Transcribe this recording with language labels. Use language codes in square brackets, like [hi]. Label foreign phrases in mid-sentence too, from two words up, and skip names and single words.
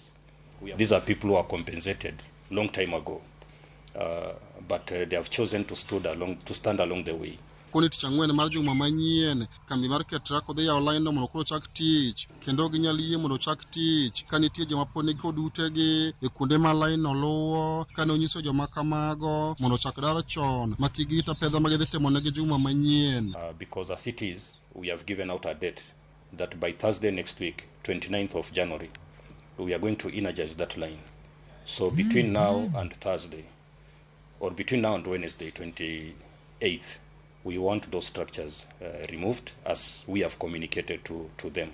[en] These are people who are compensated long time ago, but they have chosen to stand along the way. [luo] Koni tich ang'wen mar juma manyien kambi mar Ketrako dhi yawo line no mondo koro chak tich kendo ginyalo yie mondo chak tich ka nitie joma pod nigi kod utegi e kuonde ma line no luwo kane onyiso joma kamago mondo chak dar chon ma kik girita pedha ma gidhi timo negi juma manyien. [en] Because as it is, we have given out a date that by Thursday next week, 29th of January, we are going to energize that line. So between now and Thursday, or between now and Wednesday, 28th, we want those structures removed as we have communicated to them.